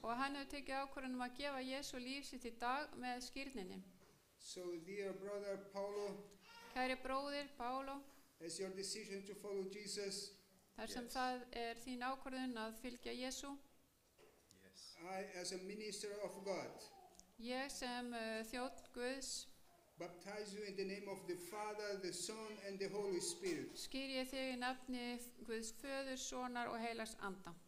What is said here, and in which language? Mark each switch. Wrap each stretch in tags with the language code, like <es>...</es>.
<is>og hann hefur tekið ákvörðun að gefa Jesú líf sitt í dag með skírninni.</is> <en>So dear brother Paulo,</en> <is>Kæri bróðir Paulo,</is> <en>as your decision to follow Jesus,</en> <is>þar sem það þín ákvörðun að fylgja Jesú,</is> <en>I as a minister of God</en> <is>ég sem þjónn Guðs</is> <en>baptize you in the name of the Father, the Son and the Holy Spirit.</en> <is>skýr ég þig í nafni Guðs föður, sonar og heilags anda.</is>